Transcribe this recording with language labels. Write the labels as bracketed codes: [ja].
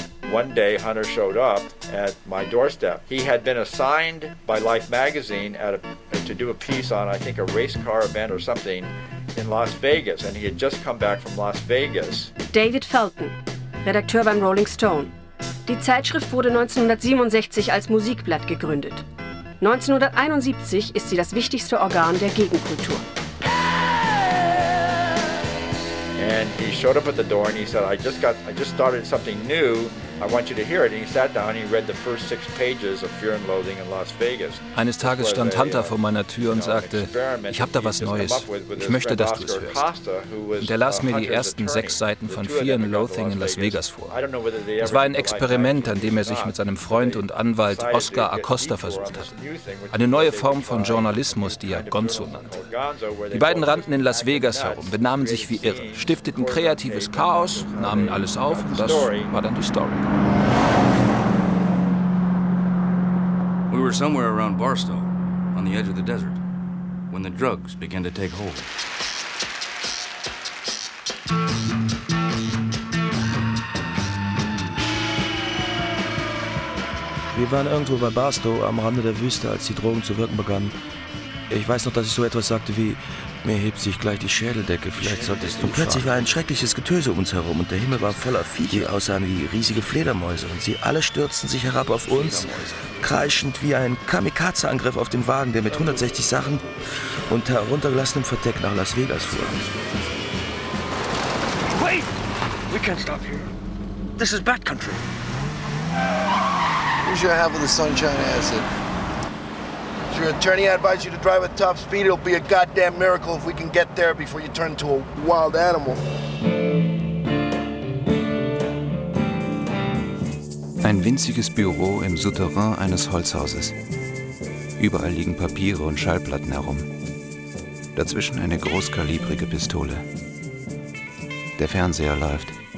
[en] One day, Hunter showed up at my doorstep. He had been assigned by Life magazine to do a piece on, I think, a race car event or something in Las Vegas, and he had just come back from Las Vegas. [de] David Felton, Redakteur beim Rolling Stone. Die Zeitschrift wurde 1967 als Musikblatt gegründet. 1971 ist sie das wichtigste Organ der Gegenkultur. [en] And he showed up at the door and he said, I just started something new. I want you to hear it. And he sat down and he read the first six pages of Fear and Loathing in Las Vegas. [de] Eines Tages stand Hunter vor meiner Tür und sagte, ich habe da was Neues. Ich möchte, dass du es hörst. Und er las mir die ersten sechs Seiten von Fear and Loathing in Las Vegas vor. Es war ein Experiment, an dem er sich mit seinem Freund und Anwalt Oscar Acosta versucht hatte. Eine neue Form von Journalismus, die er Gonzo nannte. Die beiden rannten in Las Vegas herum, benahmen sich wie irre, stifteten kreatives Chaos, nahmen alles auf und das war dann die Story. [en] We were somewhere around Barstow, on the edge of the desert, when the drugs began to take hold. [de] Wir waren irgendwo bei Barstow, am Rande der Wüste, als die Drogen zu wirken begannen. Ich weiß noch, dass ich so etwas sagte wie, mir hebt sich gleich die Schädeldecke, vielleicht solltest du. Und plötzlich war ein schreckliches Getöse um uns herum und der Himmel war voller Viecher. Die aussahen wie riesige Fledermäuse und sie alle stürzten sich herab auf uns, kreischend wie ein Kamikaze-Angriff auf den Wagen, der mit 160 Sachen und heruntergelassenem Verdeck nach Las Vegas fuhr. [en] Wait! We can't stop here. This is bad country. Here's your half of the sunshine acid. Your attorney, I advise you to drive at top speed. It'll be a goddamn miracle if we can get there before you turn into a wild animal. [de] Ein winziges Büro im Souterrain eines Holzhauses. Überall liegen Papiere und Schallplatten herum. Dazwischen eine großkalibrige Pistole. Der Fernseher läuft.